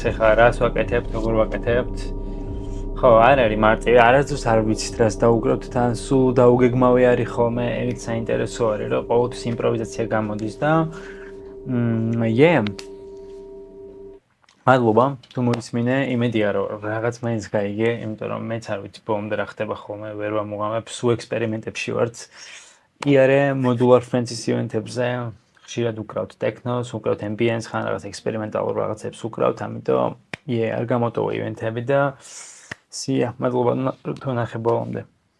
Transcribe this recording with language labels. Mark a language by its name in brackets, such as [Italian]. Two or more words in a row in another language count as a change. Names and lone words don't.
[Georgian] ეხლა რას ვაკეთებთ, როგორ ვაკეთებთ? ხო, არ არის მარტივი, არასდროს არ ვიცით რას დაუგროვთ თან, სულ დაუგეგმავი არის ხოლმე, ერთ საინტერესო არის რომ ყოველთვის იმპროვიზაცია გამოდის და მადლობა, თუ მოისმინე, იმედია რომ რაღაც მაინც გაიგე, იმიტომ რომ მეც არ ვიცი ბოლომდე რა ხდება ხოლმე, ვერ ვამოღამებ, სულ ექსპერიმენტებში ვართ. იარე modular friends event-ებზე ხშირად უკრავთ ტექნოს, უკრავთ ambient-ს, ხან რაღაც ექსპერიმენტალურ რაღაცებს უკრავთ, ამიტომ არ გამოტოვა ივენთები და მადლობა თუ ნახე ბოლომდე.